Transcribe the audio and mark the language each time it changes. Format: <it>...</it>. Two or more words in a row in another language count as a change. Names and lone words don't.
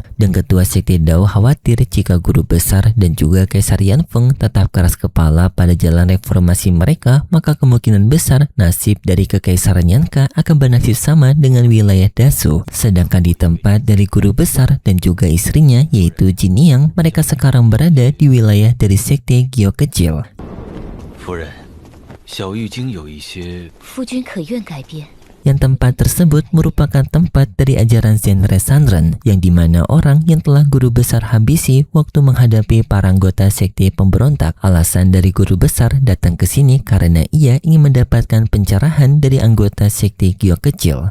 <id>Dan ketua sekte Dao khawatir jika guru besar dan juga Kaisar Yanfeng tetap keras kepala pada jalan reformasi mereka, maka kemungkinan besar nasib dari kekaisaran Nyanka akan bernasib sama dengan wilayah Dasu. Sedangkan di tempat dari guru besar dan juga istrinya yaitu Jiniang, mereka sekarang berada di wilayah dari sekte Gyo kecil.</id> <zh>夫人，小玉京有一些。夫君可愿改变？</zh> <id>Yang tempat tersebut merupakan tempat dari ajaran Zen Resandren yang dimana orang yang telah guru besar habisi waktu menghadapi para anggota sekte pemberontak. Alasan dari guru besar datang ke sini karena ia ingin mendapatkan pencerahan dari anggota sekte Gyo kecil.</id>